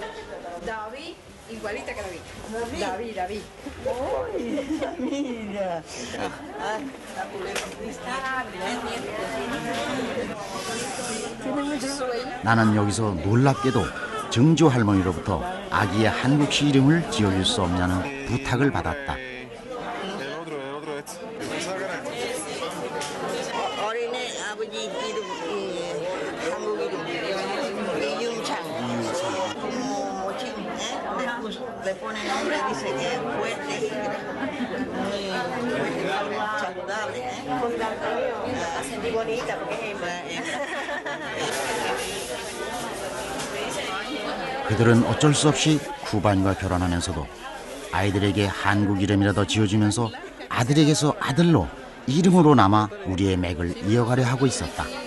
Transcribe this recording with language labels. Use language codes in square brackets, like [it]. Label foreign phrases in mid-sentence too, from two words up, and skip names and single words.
[ko] 나는 여기서 놀랍게도 증조 할머니로부터 아기의 한국식 이름을 지어줄 수 없냐는 부탁을 받았다. 어린애 아버지 이름 한국 이름 이윤창. [es] Le pone nombre, dice que es fuerte, muy saludable, muy bonita porque [ko] 그들은 어쩔 수 없이 쿠바인과 결혼하면서도 아이들에게 한국 이름이라도 지어주면서 아들에게서 아들로 이름으로 남아 우리의 맥을 이어가려 하고 있었다.